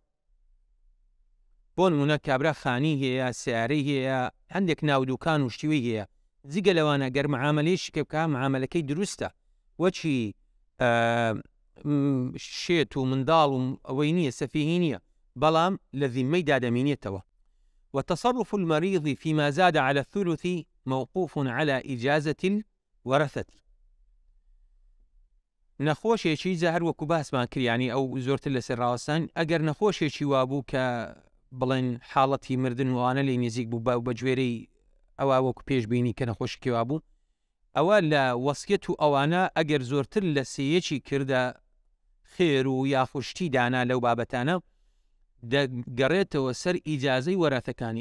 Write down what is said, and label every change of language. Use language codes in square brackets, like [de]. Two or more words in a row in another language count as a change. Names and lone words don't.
[ckb] بۆ نمونە کابرا خانی هەیە، سیارەی هەیە، هەندێک ناودووکان و شتیوەی هەیە، جگە لەوانە گەر معاملەیەکی کە بکە معاملەکەی دروستە، وەچی شێت و منداڵ و ئەوەی نییە، سەفیهی نییە، بەڵام لە ذیمەی دادەمینێتەوە. [ar] وتصرف المريض فيما زاد على الثلث موقوف على إجازة الورثة. [ckb] نەخۆشێکی جا هەر وەکو باسمان کرد، ینی ئەو زۆرتر لەسەر ڕاوەستان، ئەگەر نەخۆشێکی وابوو کە بڵێن حاڵەتی مردن وانە لێ نزیک بوو بە گوێرەی ئەوە وەکو پێش بینی کە نەخۆشکی وابوو، ئەوە لە وەسیەت و ئەوانە ئەگەر زۆرتر لە سێیەکی کردە خێر و یاخوشتی دانا لەو بابەتانە دەگەڕێتەوە سەر ئیجازەی وەرەثەکانی.